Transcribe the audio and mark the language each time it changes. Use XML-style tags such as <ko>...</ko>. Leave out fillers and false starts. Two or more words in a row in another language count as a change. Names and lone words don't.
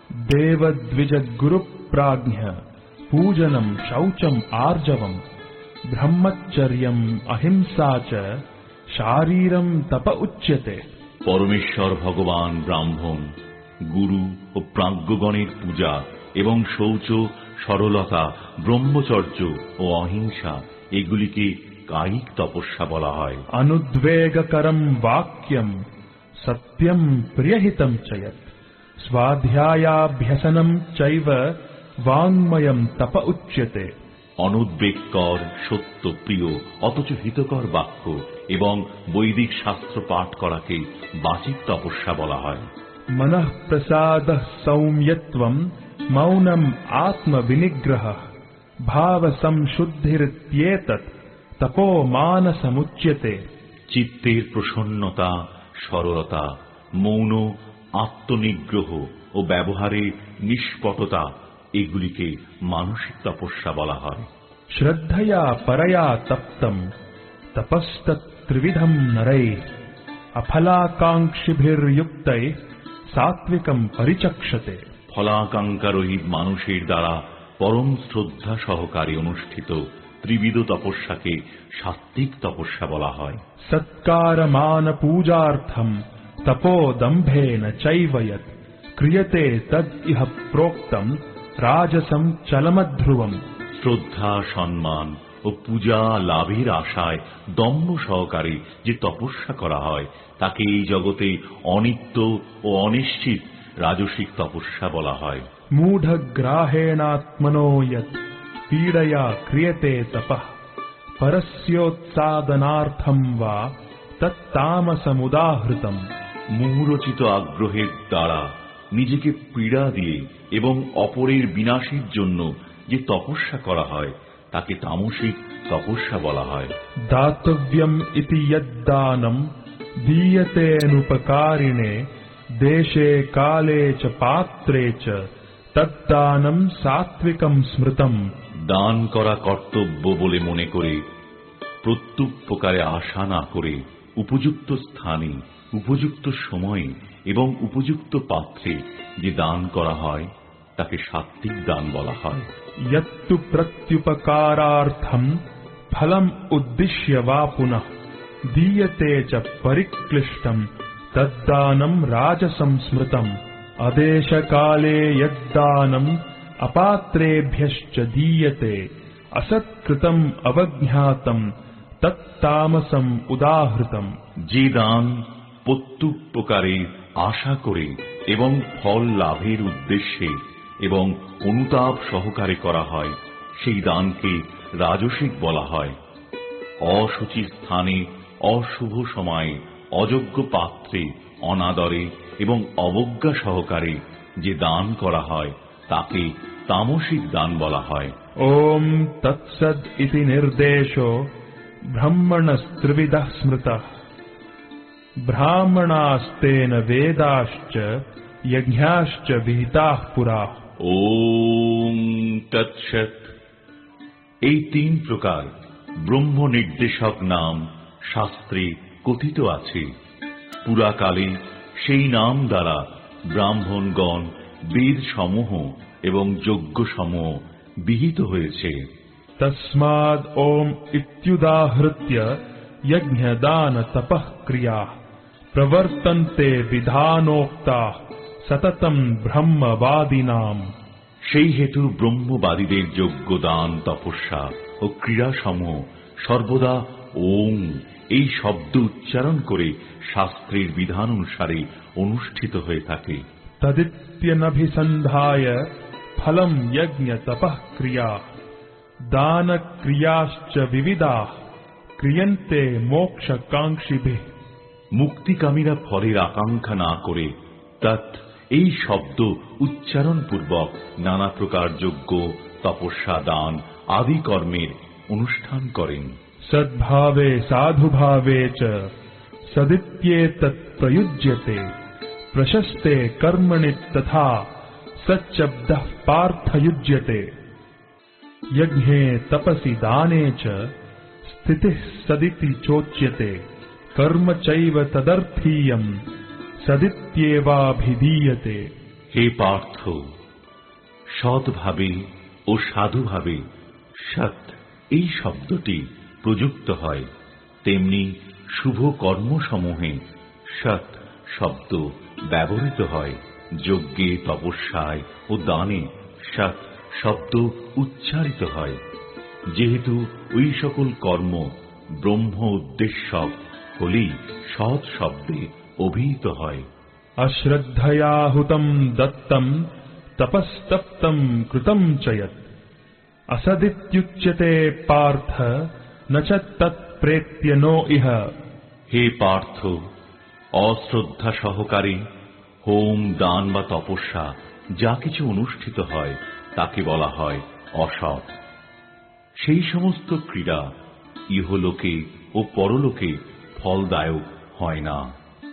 <sa>देवद्विजगुरुप्राज्ञ पूजनम् शौचम् आर्जवम् ब्रह्मचर्यम् अहिंसा च शारीरम् तप उच्यते।</sa> <bn>পরমেশ্বর ভগবান ব্রাহ্মণ, গুরু ও প্রাজ্ঞগণের পূজা এবং শৌচ, সরলতা, ব্রহ্মচর্য ও অহিংসা এগুলিকে কায়িক তপস্যা বলা হয়।</bn> <sa>अनुद्वेगकरम् वाक्यम् सत्यम् प्रियहितम् च यत् स्वाध्यायाभ्यसनम् चैव वाङ्मयम् तप उच्यते।</sa> <bn>অনুদ্বেগকর, সত্য প্রিয় অথচ হিতকর বাক্য এবং বৈদিক শাস্ত্র পাঠ করাকে বাচিক তপস্যা বলা হয়।</bn> <sa>मनः प्रसादः सौम्यत्वम् मौनम् आत्मविनिग्रहः भावसंशुद्धिरित्येतत् तपो मानसमुच्यते।</sa> <bn>চিত্তের প্রসন্নতা, সরলতা, মৌন, আত্মনিগ্রহ ও ব্যবহারে নিষ্পটতা এগুলিকে মানসিক তপস্যা বলা হয়।</bn> <sa>श्रद्धया परया तप्तम् तपस्तत्त्रिविधम् नरैः अफलाकाङ्क्षिभिर्युक्तैः सात्विकम् परिचक्षते।</sa> <bn>ফলাকাঙ্ক্ষা রহিত মানুষের দ্বারা পরম শ্রদ্ধা সহকারে অনুষ্ঠিত ত্রিবিধ তপস্যাকে সাত্ত্বিক তপস্যা বলা হয়।</bn> <sa>सत्कारमानपूजार्थम् तपोदम्भेन चैव यत् क्रियते तद् इह प्रोक्तम् राजसम् चलमध्रुवम्।</sa> <bn>শ্রদ্ধা, সম্মান ও পূজা লাভের আশায় দম্ভ সহকারে যে তপস্যা করা হয় তাকে এই জগতে অনিত্য ও অনিশ্চিত রাজসিক তপস্যা বলা হয়।</bn> <sa>मूढग्राहेणात्मनो यत् पीडया क्रियते तपः परस्योत्सादनार्थम् वा तत्तामसमुदाहृतम्।</sa> <bn>মুহুরচিত আগ্রহের দ্বারা নিজেকে পীড়া দিয়ে এবং অপরের বিনাশের জন্য যে তপস্যা করা হয় তাকে তামসিক তপস্যা বলা হয়।</bn> <sa>दातव्यम् इति यद्दानम् दीयतेऽनुपकारिणे देशे काले च पात्रे च तद्दानम् सात्विकम् स्मृतम्।</sa> <bn>দান করা কর্তব্য বলে মনে করে প্রত্যুপকারে আশা না করে উপযুক্ত স্থানে, উপযুক্ত সময়ে এবং উপযুক্ত পাত্রে যে দান করা হয় তাকে সাত্ত্বিক দান বলা হয়।</bn> <sa>यत्तु प्रत्युपकारार्थम् फलम् उद्दिश्य वा पुनः दीयते च परिक्लिष्टम् तद्दानम् राजसं स्मृतम्। अदेशकाले यद्दानम् अपात्रेभ्यश्च दीयते असत्कृतम् अवज्ञातम् तत्तामसम् उदाहृतम्।</sa> <bn>যে দান প্রত্যুপকারে আশা করে এবং ফল লাভের উদ্দেশ্যে এবং অনুতাপ সহকারে করা হয় সেই দানকে রাজসিক বলা হয়। অশুচি স্থানে, অশুভ সময়ে, অযোগ্য পাত্রে, অনাদরে এবং অবজ্ঞা সহকারে যে দান করা হয় তাকে তামসিক দান বলা হয়।</bn> <sa>ओम तत्सद् इति निर्देशो ब्रह्मणस्त्रिविधः स्मृतः ब्राह्मणास्तेन वेदाश्च यज्ञाश्च विहिताः पुरा। ওম তৎসৎ।</sa> <bn>এই তিন প্রকার ব্রহ্ম নির্দেশক নাম শাস্ত্রে কথিত আছে। পুরাকালে সেই নাম দ্বারা ব্রাহ্মণগণ বেদ সমূহ এবং যজ্ঞসমূহ বিহিত হয়েছে।</bn> <sa>तस्माद ओम इत्युदाहृत्य यज्ञ दान तपः क्रिया प्रवर्तन्ते विधानोक्ता सततम ब्रह्मवादिनाम।</sa> <bn>সেই হেতু ব্রহ্মবাদীদের যজ্ঞ দান তপস্যা ও ক্রীড়াসমূহ সর্বদা ওম এই শব্দ উচ্চারণ করে শাস্ত্রের বিধান অনুসারে অনুষ্ঠিত হয়ে থাকে।</bn> <sa>तदित्यनभिसन्धाय फलम यज्ञ तपः क्रिया दान क्रियाश्च विविधा क्रियन्ते मोक्षकांक्षिभिः।</sa> <bn>মুক্তিকামীরা ফলের আকাঙ্ক্ষা না করে তৎ এই শব্দ উচ্চারণ পূর্বক নানা প্রকার যজ্ঞ তপস্যা দান আদি কর্মের অনুষ্ঠান করেন।</bn> <sa>सद्भावे साधुभावे च सदित्येतत् प्रयुज्यते प्रशस्ते कर्मणि तथा सच्शब्दः पार्थयुज्यते। यज्ञे तपसि दाने च स्थितिः सदिति चोच्यते कर्म चैव तदर्थीयम् सदित्येवाभिधीयते।</sa> <bn>হে পার্থ, সৎভাবে ও সাধুভাবে সৎ এই শব্দটি প্রযুক্ত হয়, তেমনি শুভ কর্মসমূহে সৎ শব্দ ব্যবহৃত হয়। যজ্ঞে তপস্যায় ও দানে সৎ শব্দ উচ্চারিত হয়, যেহেতু ওই সকল কর্ম ব্রহ্ম উদ্দেশ্যক হলেই সৎ শব্দে অভিহিত হয়।</bn> <sa>अश्रद्धया हुतम दत्तम तपस्तप्तम कृतम च यत् असदित्युच्यते पार्थ न च तत्प्रेत्य नो इह।</sa> <bn>হে পার্থ, অশ্রদ্ধা সহকারে হোম দান বা তপস্যা যা কিছু অনুষ্ঠিত হয় তাকে বলা হয় অসৎ। সেই সমস্ত ক্রীড়া ইহলোকে ও পরলোকে ফলদায়ক হয় না।</bn>